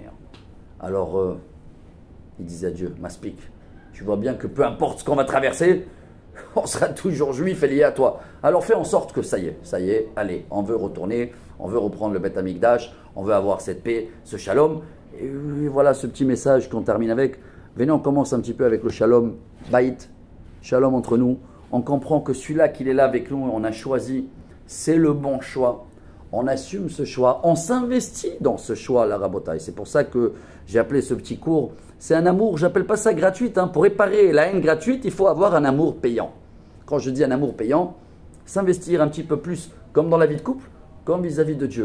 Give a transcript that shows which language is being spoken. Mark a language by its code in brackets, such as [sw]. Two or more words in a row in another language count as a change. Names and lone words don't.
[fr] Alors, il disait à Dieu, Maspik, tu vois bien que peu importe ce qu'on va traverser, on sera toujours juif et lié à toi. Alors fais en sorte que ça y est, allez, on veut retourner, on veut reprendre le [he] בית המקדש, [fr] on veut avoir cette paix, ce shalom. Et voilà ce petit message qu'on termine avec. Venez, on commence un petit peu avec le [he] שלום בית, [fr] shalom entre nous. On comprend que celui-là qu'il est là avec nous, on a choisi, c'est le bon choix. On assume ce choix, on s'investit dans ce choix, la Rabotai. C'est pour ça que j'ai appelé ce petit cours, c'est un amour, j'appelle pas ça gratuit. Pour réparer la haine gratuite, il faut avoir un amour payant. Quand je dis un amour payant, s'investir un petit peu plus, comme dans la vie de couple, comme vis-à-vis de Dieu.